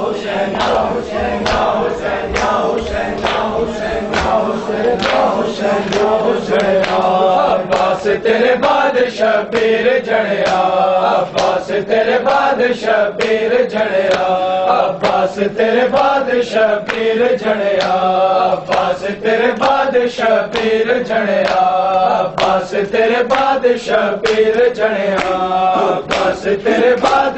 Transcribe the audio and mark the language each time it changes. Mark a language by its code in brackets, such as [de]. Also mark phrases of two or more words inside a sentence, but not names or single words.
[ar] حسين، يا حسين، يا حسين، يا حسين، يا حسين، يا حسين، يا حسين، يا حسين. [pa] Abbas تیرے بعد شبیر جڑیا, Abbas تیرے بعد شبیر جڑیا, Abbas تیرے بعد شبیر جڑیا, Abbas تیرے بعد شبیر جڑیا, Abbas تیرے بعد شبیر جڑیا, Abbas تیرے بعد